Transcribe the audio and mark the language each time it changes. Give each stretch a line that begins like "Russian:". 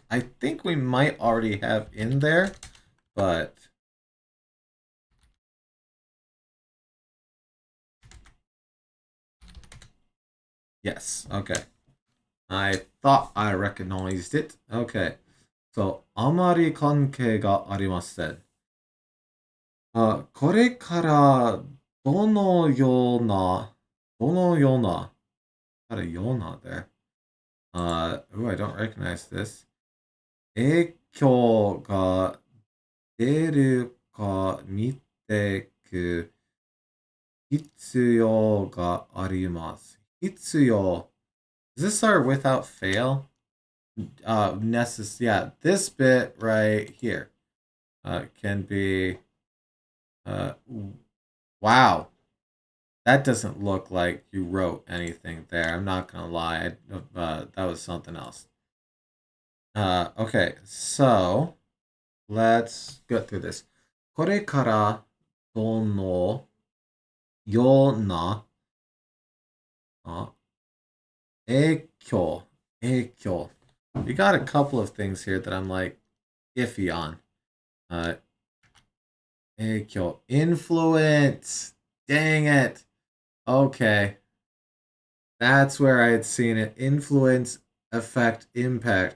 English: I think we might already have in there, but yes, okay. I thought I recognized it. Okay. So,
Japanese: あまり関係がありません。これからどのような
English: got a yona there. Ooh, I don't recognize this.
Japanese: 影響が出るか見てく必要があります。必要.
English: Does this start without fail? Yeah, this bit right here can be. Wow, that doesn't look like you wrote anything there. I'm not gonna lie. That was something else. Okay, so let's get through this.
Japanese: これからどのような影響.
English: You got a couple of things here that I'm like iffy on.
Japanese: 影響.
English: Influence. Dang it. Okay. That's where I had seen it. Influence, effect, impact.